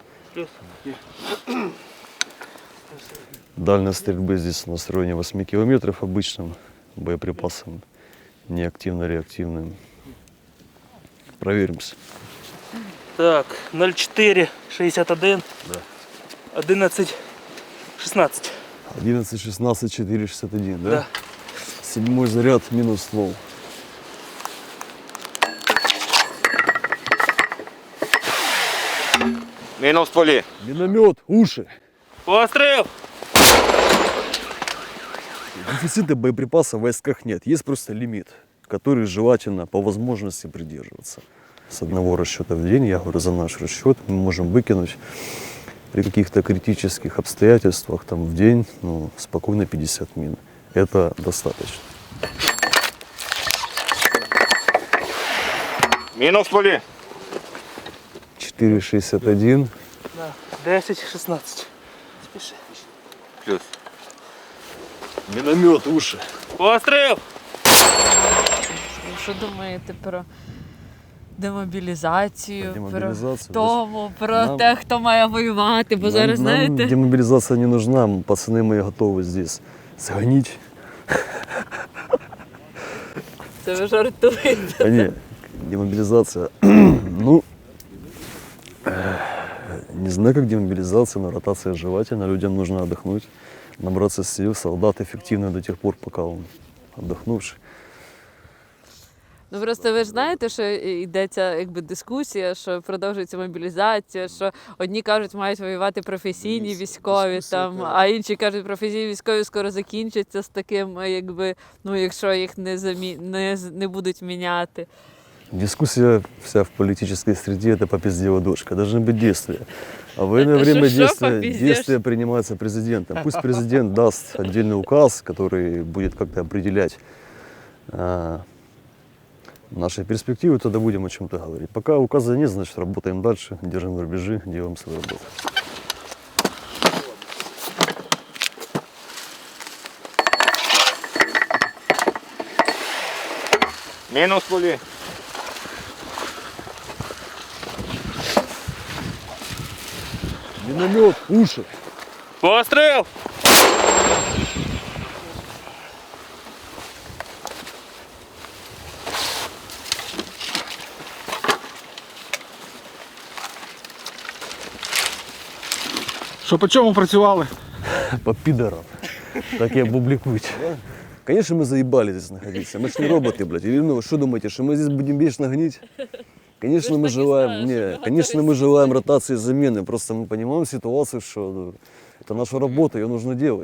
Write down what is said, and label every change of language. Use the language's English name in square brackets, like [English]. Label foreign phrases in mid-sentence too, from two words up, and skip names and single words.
[Russian] Дальность стрельбы здесь на районе 8 километров обычным боеприпасом, неактивно-реактивным. Проверимся. Так, 0461, Да. 11, 16. 11, 16, 4, 61, да? Да. 7-й заряд минус ствол. [Ukrainian] Мінус полі. [Russian] Миномет, уши. [Ukrainian] Постріл! [Russian] Дефицита боеприпасов в войсках нет. Есть просто лимит, который желательно по возможности придерживаться. с одного расчета в день. Я говорю, за наш расчет мы можем выкинуть при каких-то критических обстоятельствах там, в день спокойно 50 мин. Это достаточно. [Ukrainian] Мінус полі. 4,61. Да. 10-16. Спіши. Плюс. [Russian] Миномет, уши. [Ukrainian] Постріл! Що думаєте про демобілізацію, Про демобілізацію? про втому, про [Russian] Нам- [Ukrainian] те, хто має воювати? Бо зараз, [Russian] Нам [Ukrainian] знаєте, [Russian] демобилизация не нужна, пацаны мои готовы здесь сгонить. [Ukrainian] це ви жартуєте. [Russian] А не, демобилизация, не знаю, как демобилизация, но ротация желательно. Людям нужно отдохнуть, набраться сил. Солдат эффективный до тех пор, пока он отдохнувший. [Ukrainian] Ну просто ви ж знаєте, що йдеться якби дискусія, що продовжується мобілізація, що одні кажуть, мають воювати професійні військові, там, а інші кажуть, професійні військові скоро закінчаться з таким, якби, ну якщо їх не будуть міняти. [Russian] Дискуссия вся в политической среде – это попиздела дочка. Должны быть действия. А в военное Это время шо попиздешь? действия принимаются президентом. Пусть президент даст отдельный указ, который будет как-то определять наши перспективы, тогда будем о чем-то говорить. Пока указа нет, значит, работаем дальше, держим рубежи, делаем свою работу. [Ukrainian] Мінус полі. [Russian] Миномет, уши! [Ukrainian] Постріл! Що по чому працювали? [Russian] По пидорам. Так и опубликуйте. Конечно, мы заебали здесь находиться. Мы ж не роботы, блядь. Или ну, вы что думаете, что мы здесь будем вечно гнить? Конечно, мы желаем, конечно, мы желаем ротации и замены. Просто мы понимаем ситуацию, что это наша работа, ее нужно делать.